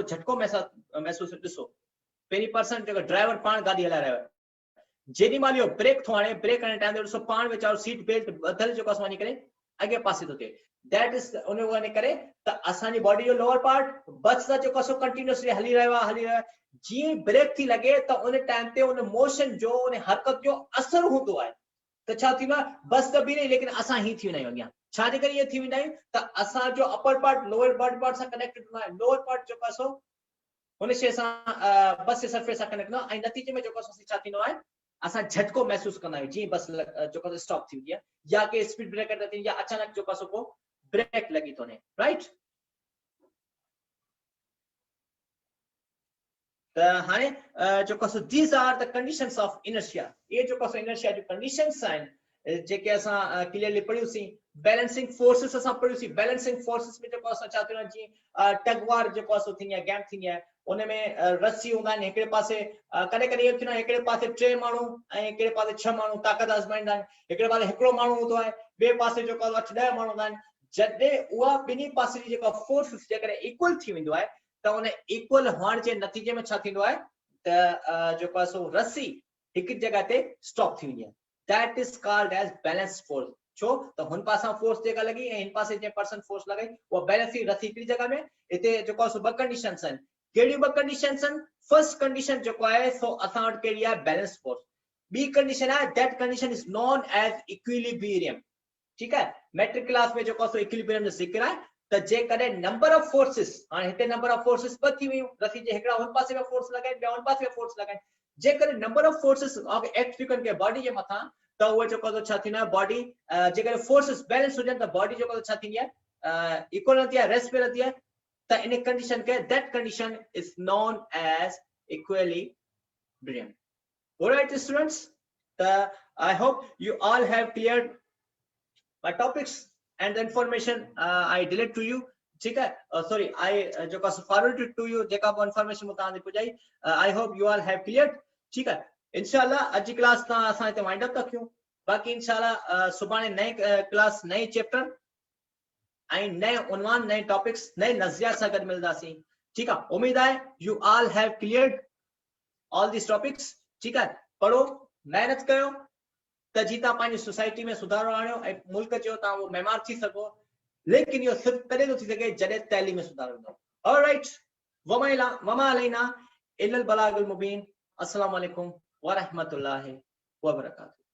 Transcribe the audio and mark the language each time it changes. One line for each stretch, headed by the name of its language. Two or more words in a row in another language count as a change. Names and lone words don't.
Sindhi: झटको महसूस ॾिसो पहिरीं पर्सन जेको ड्राइवर पाण गाॾी हलाए रहियो आहे जेॾी महिल इहो ब्रेक थो हाणे ब्रेक हणण टाइम ते ॾिसो पाण वीचारो
English: seat belt
Sindhi: ॿधल जेको असां वञी करे अॻे पासे थो थिए
English: that is
Sindhi: उन वञी करे त असांजी बॉडी जो
English: lower part
Sindhi: बस सां जेको असो कंटिन्यूअसली हली रहियो आहे जीअं ब्रेक थी लॻे त उन टाइम ते उन मोशन जो उन हरकत जो असर हूंदो आहे त छा थींदो आहे बस त बीहे लेकिन असां ही थी वेंदा आहियूं अॻियां छा जे करे ये थी वेंदा आहियूं त असां जो
English: upper part lower body part
Sindhi: सां कनेक्टेड हूंदो आहे लोअर पार्ट जो कसो उन शइ सां बस जे सरफेस सां कनेक्ट न ऐं नतीजे में जो कसो छा थींदो आहे असां झटको महसूस कंदा आहियूं जीअं बस जो कसो स्टॉप थी वेंदी आहे या के
English: speed breaker
Sindhi: ते या अचानक जो कसो को ब्रेक लगी तो ने राइट। त हाणे जो कसो
English: these are the conditions of inertia
Sindhi: ये जो कसो इनर्शिया जो कंडीशंस आहिनि जेके असां क्लियरली पढ़ियोसीं
English: balancing forces
Sindhi: असां पढ़ियोसीं
English: balancing forces
Sindhi: में जेको असां छा थींदो आहे जीअं
English: tug war
Sindhi: जेको असो थींदी आहे गैप थींदी आहे उन में रस्सी हूंदा आहिनि हिकिड़े पासे कॾहिं कॾहिं इहो थींदो आहे हिकिड़े पासे 3 माण्हू ऐं हिकिड़े पासे 6 माण्हू ताक़त आज़माईंदा आहिनि हिकिड़े पासे हिकिड़ो माण्हू हूंदो आहे ॿिए पासे जेको 8-10 माण्हू हूंदा आहिनि जॾहिं उहा ॿिन्ही पासे जी जेका फोर्स जेकॾहिं इक्वल थी वेंदो आहे त उन इक्वल हुअण जे नतीजे में छा थींदो आहे त जेको आहे सो रस्सी हिकु जॻह ते स्टॉप थी वेंदी आहे
English: that is called as balance force
Sindhi: छो त हुन पासा फोर्स जेका लगी ऐं हिन पासे जे
English: person force
Sindhi: लॻई उहा बैलेंस थी रस्सी हिकड़ी जगह में हिते जेको आहे सो ॿ कंडीशंस आहिनि कहिड़ियूं ॿ कंडीशंस आहिनि
English: first condition
Sindhi: जेको आहे सो असां वटि कहिड़ी आहे
English: balance force
Sindhi: ॿी कंडीशन आहे
English: that condition is known as equilibrium
Urdu: ٹھیک ہے
English: matric class
Sindhi: में जेको सो इक्विलिब्रियम जो ज़िक्र आहे त जेकॾहिं
English: number of forces
Sindhi: हाणे हिते
English: number of forces
Sindhi: ॿ थी वियूं रस्सी जे हिकिड़ा हुन पासे में फोर्स लॻाइनि ॿिया हुन पासे में फोर्स लॻाइनि जेकॾहिं
English: number of forces
Sindhi: एक्ट थी कनि बॉडी जे मथां तो वो जो को छा थीना बॉडी जेकर फोर्सेस बैलेंस
Urdu: ہو جائے تو
Sindhi: बॉडी जो को छा थी है इक्वल
Urdu: رہتی ہے ریسٹ پے رہتی ہے
Sindhi: तो इन कंडीशन के
English: that condition is known as equilibrium. alright students I hope you all have cleared my topics and the information I delete to you
Urdu: ٹھیک ہے
English: sorry I
Sindhi: जो का
English: forward to you
Sindhi: जेका इंफॉर्मेशन मुतान पुजाई
English: I hope you all have cleared
Urdu: ٹھیک ہے
Sindhi: इंशाल्लाह अज क्लास ता असा इते वाइंड अप रखियो बाकी इंशाल्लाह सुभाणे नए क्लास नए चैप्टर आई नए उन्वान नए टॉपिक्स नए नजरिया से गड मिलदासी
Urdu: ٹھیک ہے امید ہے
English: you all have cleared all this topics
Urdu: ٹھیک ہے
Sindhi: पढ़ो मेहनत कयो त जीता पानी सोसाइटी में सुधारो आणियो ए मुल्क जो ता वो मेहमान थी सको लेकिन यो सिर्फ तॾहिं थो थी सके जॾहिं तैलीम में सुधारो हूंदो ऑलराइट
Arabic: وما علينا إلا البلاغ المبين. السلام عليكم ورحمة الله وبركاته.